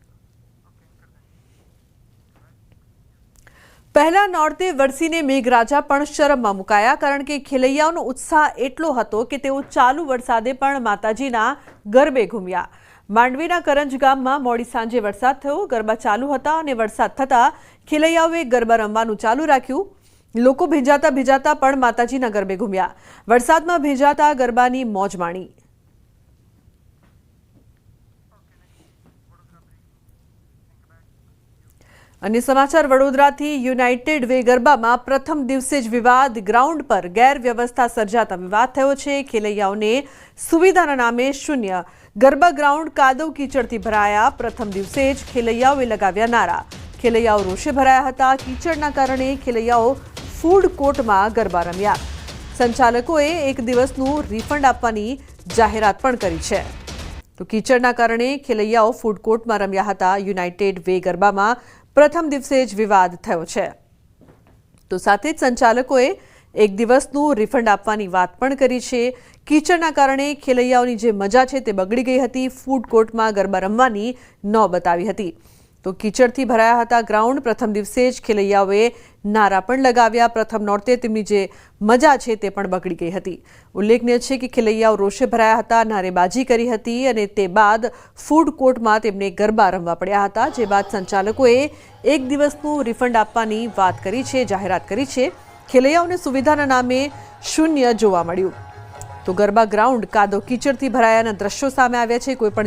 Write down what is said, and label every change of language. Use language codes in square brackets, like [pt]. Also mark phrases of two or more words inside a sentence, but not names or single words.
[gu] પહેલા નોર્તે વરસીને મેઘરાજા પણ શરમમાં મુકાયા, કારણ કે ખેલૈયાઓનો ઉત્સાહ એટલો હતો કે તેઓ ચાલુ વરસાદે પણ માતાજીના ગરબે ઘૂમ્યા। માંડવીના કરંજ ગામમાં મોડી સાંજે વરસાદ થયો। ગરબા ચાલુ હતા અને વરસાદ થતા ખેલૈયાઓએ ગરબા રમવાનું ચાલુ રાખ્યું। લોકો ભીંજાતા ભીંજાતા પણ માતાજીના ગરબે ઘૂમ્યા। વરસાદમાં ભીંજાતા ગરબાની મોજ માણી। અન્ય સમાચાર વડોદરાથી યુનાઇટેડ વે ગરબામાં પ્રથમ દિવસે જ વિવાદ। ગ્રાઉન્ડ પર ગેરવ્યવસ્થા સર્જાતા વિવાદ થયો છે। ખેલૈયાઓને સુવિધાના નામે શૂન્ય। ગરબા ગ્રાઉન્ડ કાદવ કીચડથી ભરાયા। પ્રથમ દિવસે જ ખેલૈયાઓએ લગાવ્યા નારા। ખેલૈયાઓ રોષે ભરાયા હતા। કીચડના કારણે ખેલૈયાઓ ફૂડ કોર્ટમાં ગરબા રમ્યા। સંચાલકોએ એક દિવસનું રિફંડ આપવાની જાહેરાત પણ કરી છે। તો કીચડના કારણે ખેલૈયાઓ ફૂડ કોર્ટમાં રમ્યા હતા। યુનાઇટેડ વે ગરબામાં પ્રથમ દિવસે જ વિવાદ થયો છે। તો સાથે જ સંચાલકોએ એક દિવસનું રિફંડ આપવાની વાત પણ કરી છે। કીચડના કારણે ખેલૈયાઓની જે મજા છે તે બગડી ગઈ હતી। ફૂડ કોર્ટમાં ગરબા રમવાની નોબત આવી હતી। તો કીચડથી ભરાયા હતા ગ્રાઉન્ડ। પ્રથમ દિવસે જ ખેલૈયાઓએ નારા પણ લગાવ્યા। પ્રથમ નોર્તે તેમની જે મજા છે તે પણ બગડી ગઈ હતી। ઉલ્લેખનીય છે કે ખેલૈયાઓ રોષે ભરાયા હતા, નારેબાજી કરી હતી અને તે બાદ ફૂડ કોર્ટમાં તેમને ગરબા રમવા પડ્યા હતા। જે બાદ સંચાલકોએ એક દિવસનું રિફંડ આપવાની વાત કરી છે, જાહેરાત કરી છે। ખેલૈયાઓને સુવિધાના નામે શૂન્ય જોવા મળ્યું। તો ગરબા ગ્રાઉન્ડ કાદવ કીચડથી ભરાયાના દ્રશ્યો સામે આવ્યા છે।